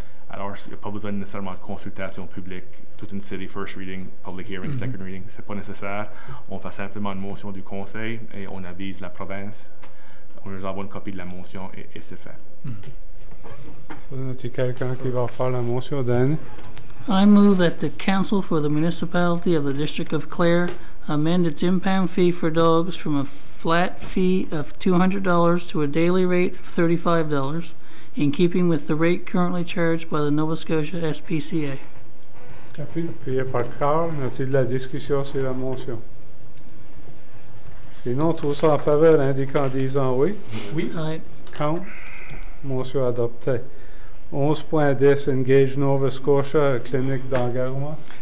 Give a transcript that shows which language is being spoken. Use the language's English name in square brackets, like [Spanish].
[French] Alors, il n'y a pas besoin nécessairement de consultation publique, toute une série [English] first reading, public hearing, second reading, [French] c'est pas nécessaire. On fait simplement une motion du Conseil et on avise la province. On nous envoie une copie de la motion et c'est fait. So, y a quelqu'un qui va faire la motion, Dan? [English] I move that the Council for the Municipality of the District of Clare amend its impound fee for dogs from a flat fee of $200 to a daily rate of $35, in keeping with the rate currently charged by the Nova Scotia SPCA. [French] Appuyé par Carl, y a-t-il de la discussion sur la motion? Sinon, tous en faveur, indiquant en disant oui. Oui. [English] Aye. [French] Contre. Motion adoptée. 11.10, Engage Nova Scotia, clinique d'engagement.